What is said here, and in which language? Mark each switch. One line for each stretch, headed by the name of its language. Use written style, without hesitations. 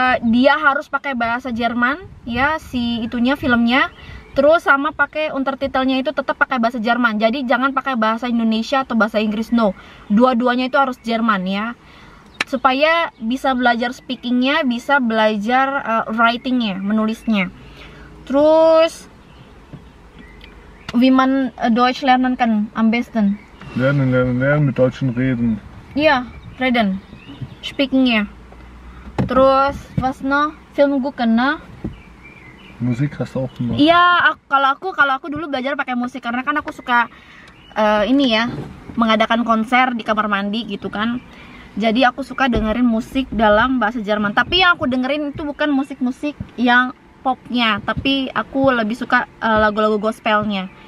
Indonesian: Dia harus pakai bahasa Jerman ya, si itunya filmnya. Terus sama pakai untertitelnya itu tetap pakai bahasa Jerman. Jadi jangan pakai bahasa Indonesia atau bahasa Inggris, no. Dua-duanya itu harus Jerman ya, supaya bisa belajar speakingnya, bisa belajar writingnya, menulisnya. Terus
German: wie man Deutsch lernen kann am besten? Lernen, mit Deutschen reden.
Indonesian: Iya,
German: reden. Speakingnya. Terus, was noch? Film gucken, nah? Musik hast du auch gemacht?
Indonesian: Iya, kalau aku dulu belajar pakai musik karena kan aku suka ini ya, mengadakan konser di kamar mandi gitu kan. Jadi aku suka dengerin musik dalam bahasa Jerman. Tapi yang aku dengerin itu bukan musik-musik yang popnya, tapi aku lebih suka lagu-lagu gospelnya.